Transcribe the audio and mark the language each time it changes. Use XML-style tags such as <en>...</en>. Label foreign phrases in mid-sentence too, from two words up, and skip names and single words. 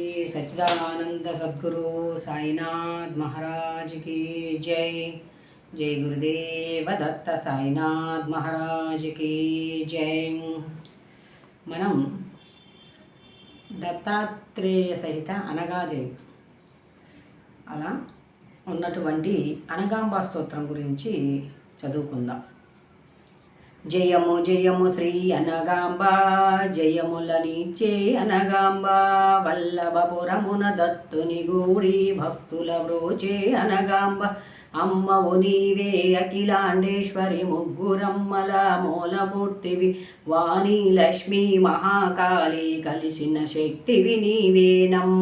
<hi>सच्चिदानंद सद्गुरु साईनाथ महाराज की जय। जय गुरुदेव दत्त साईनाथ महाराज की जय।</hi> <te>మనం దత్తాత్రేయ సహిత అనగాదేవి అలా ఉన్నటువంటి అనగాంబ స్తోత్రం గురించి చదువుకుందాం. జయము జయము శ్రీ అనగాంబ, జయములనిచ్చే అనగాంబ, వల్లభపురమున దత్తుని గూడి భక్తుల బ్రోచే అనగాంబ, అమ్మవు నీవే అఖిలాండేశ్వరి, ముగ్గురమ్మల మూలమూర్తివి, వాణి లక్ష్మీ మహాకాళి కలిసిన శక్తివి నీవేనమ్మ.</te>